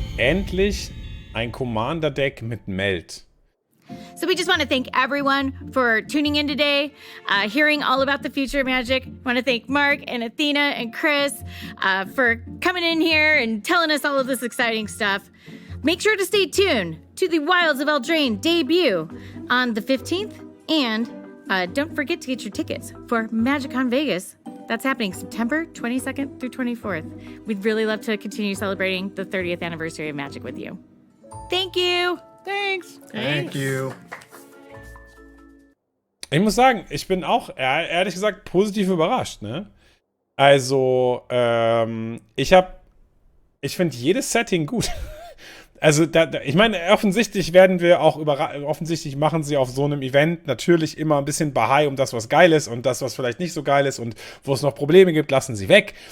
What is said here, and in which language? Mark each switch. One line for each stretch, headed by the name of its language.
German: Endlich ein Commander-Deck mit Meld.
English: So we just want to thank everyone for tuning in today, hearing all about the future of Magic. Want to thank Mark and Athena and Chris for coming in here and telling us all of this exciting stuff. Make sure to stay tuned to the Wilds of Eldraine debut on the 15th. And don't forget to get your tickets for MagicCon Vegas. That's happening September 22nd through 24th. We'd really love to continue celebrating the 30th anniversary of Magic with you. Thank you. Thanks. Thank you.
German: Ich muss sagen, ich bin auch, ehrlich gesagt, positiv überrascht, ne? Also, ich finde jedes Setting gut. also ich meine, offensichtlich offensichtlich machen sie auf so einem Event natürlich immer ein bisschen Bahai um das, was geil ist und das, was vielleicht nicht so geil ist und wo es noch Probleme gibt, lassen sie weg.